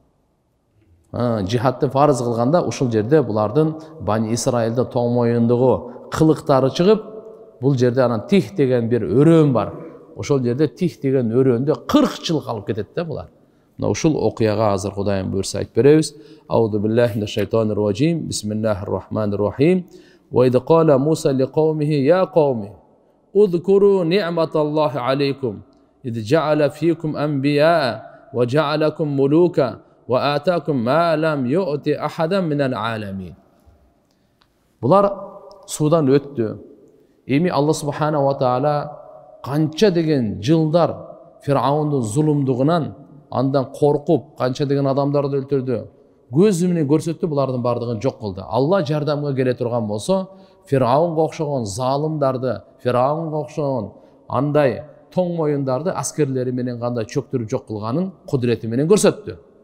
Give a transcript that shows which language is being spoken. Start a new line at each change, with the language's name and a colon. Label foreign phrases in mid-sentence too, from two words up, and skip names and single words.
Kyrgyz: Жихадты фарыз кылганда ушул жерде булардын Бани Исраилдин тоң моюндугу кылыктары чыгып, бул жерде анан Тих деген бир өрөөн бар. Ошол жерде Тих деген өрөөндө 40 жыл калып кетет да булар. Мына ушул окуяга азыр Кудайым буйрса айтып беребиз.
Arabic: أعوذ بالله من الشيطان الرجيم بسم الله الرحمن الرحيم. وإذ قال موسى لقومه يا قوم اذكروا نعمة الله عليكم إذ جعل فيكم أنبياء وجعلكم ملوكا وآتاكم ما لم يؤت أحدا من العالمين.
Kyrgyz: Булар судан өттү. Эми Алла
Arabic: سبحانه وتعالى
Kyrgyz: канча деген жылдар Фираундун зулумдугунан андан коркуп, канча деген адамдарды өлтүрдү. Көзү менен көрсөттү, булардын бардыгын жок кылды. Алла жардамга келе турган болсо, Фираунга окшогон залымдарды, Фираунга окшогон андай тоң моюндарды аскерлери менен кандай чөктүрүп жок кылганын кудурети менен көрсөттү.